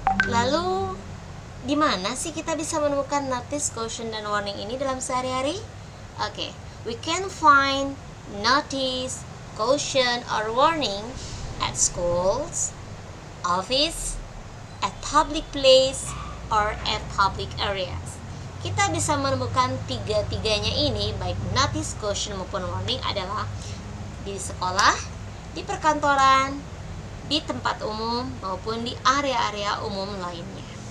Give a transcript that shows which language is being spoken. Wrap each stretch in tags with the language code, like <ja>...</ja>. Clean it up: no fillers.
<id>Lalu di mana sih kita bisa menemukan notice, caution, dan warning ini dalam sehari-hari? Oke.</id> <en>We can find notice, caution, or warning at schools, office, at public place, or at public areas.</en> <id>Kita bisa menemukan tiga-tiganya ini, baik notice, caution, maupun warning adalah di sekolah, di perkantoran, di tempat umum, maupun di area-area umum lainnya.</id>